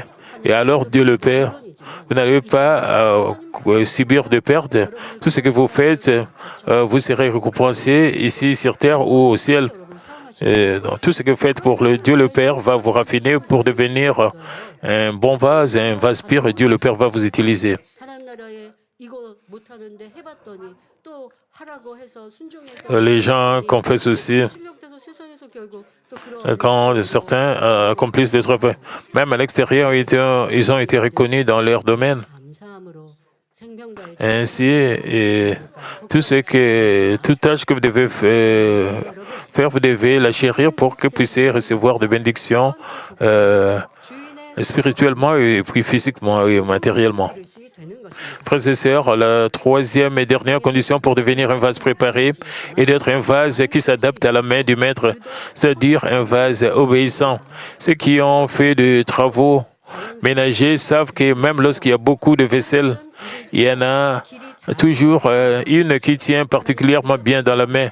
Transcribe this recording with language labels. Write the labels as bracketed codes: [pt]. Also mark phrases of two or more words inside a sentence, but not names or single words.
[fr] Et alors Dieu le Père, vous n'allez pas subir de pertes. Tout ce que vous faites, vous serez récompensé ici sur terre ou au ciel. Et donc, tout ce que vous faites pour le Dieu le Père va vous raffiner pour devenir un bon vase, un vase pur, et Dieu le Père va vous utiliser. [ko] 하나님 나라에 이거 못하는데 해봤더니 또 하라고 해서 순종해서 [fr] Les gens confessent aussi [ko] 실력돼서 세상에서 결국 또 그런 [fr] quand certains accomplissent des travaux. Même à l'extérieur, ils ont été reconnus dans leur domaine. [ko] 감사함으로 생명과의 [fr] Ainsi, et toute tâche que vous devez faire, vous devez la chérir pour que vous puissiez recevoir des bénédictions spirituellement et puis physiquement et matériellement. [ko] 그릇이 되는 것입니다. [fr] Frères et sœurs, la troisième et dernière condition pour devenir un vase préparé est d'être un vase qui s'adapte à la main du maître, c'est-à-dire un vase obéissant. Ceux qui ont fait des travaux ménagers savent que même lorsqu'il y a beaucoup de vaisselle, il y en a toujours une qui tient particulièrement bien dans la main.